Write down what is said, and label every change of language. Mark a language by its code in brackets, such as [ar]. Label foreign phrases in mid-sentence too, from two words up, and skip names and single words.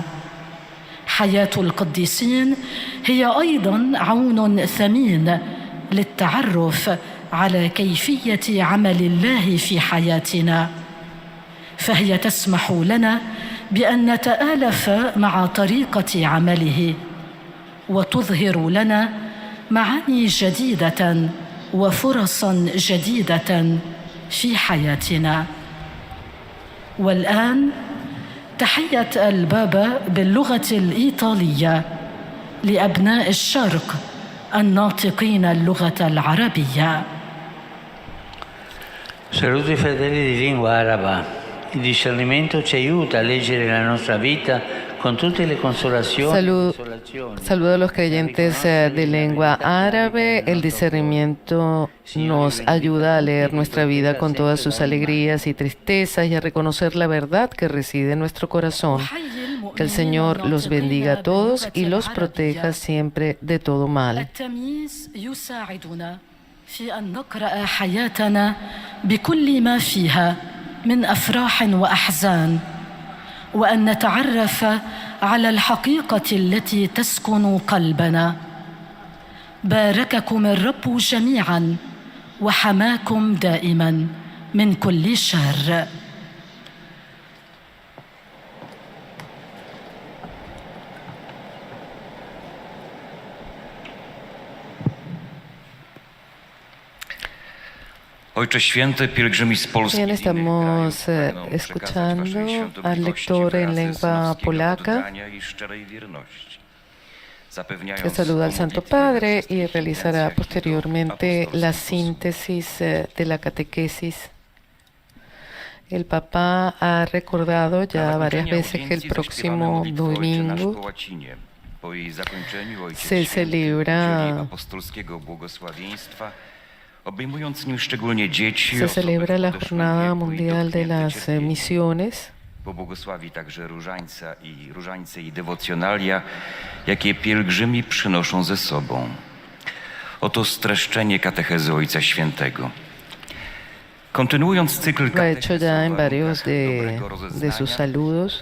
[ar] حياة القديسين هي أيضاً عون ثمين للتعرف على كيفية عمل الله في حياتنا، فهي تسمح لنا بأن نتآلف مع طريقة عمله، وتظهر لنا معاني جديدة وفرصاً جديدة في حياتنا. والآن تحية البابا باللغة الإيطالية لأبناء الشرق الناطقين اللغة العربية. [it] Saluti fratelli di lingua araba. Il discernimento ci aiuta a leggere la nostra vita con tutte le consolazioni. [es] Saludo a los creyentes de lengua árabe. El discernimiento nos ayuda a leer nuestra vida con todas sus alegrías y tristezas y a reconocer la verdad que reside en nuestro corazón. Que el Señor los bendiga a todos y los proteja siempre de todo mal. [ar] في أن نقرأ حياتنا بكل ما فيها من أفراح وأحزان، وأن نتعرف على الحقيقة التي تسكن قلبنا. بارككم الرب جميعاً وحماكم دائماً من كل شر. [pl] Ojcze Święty, pielgrzymi z Polski. [es] Bien, estamos escuchando al lector en lengua polaca que saluda al Santo Padre y realizará posteriormente la síntesis de la catequesis. El Papa ha recordado ya varias veces que el próximo domingo se celebra la Jornada Mundial de las Misiones. [pl] Pobłogosławi także różańce i dewocjonalia, jakie pielgrzymi przynoszą ze sobą. Oto streszczenie katechezy Ojca Świętego. Kontynuując cykl [es] saludos,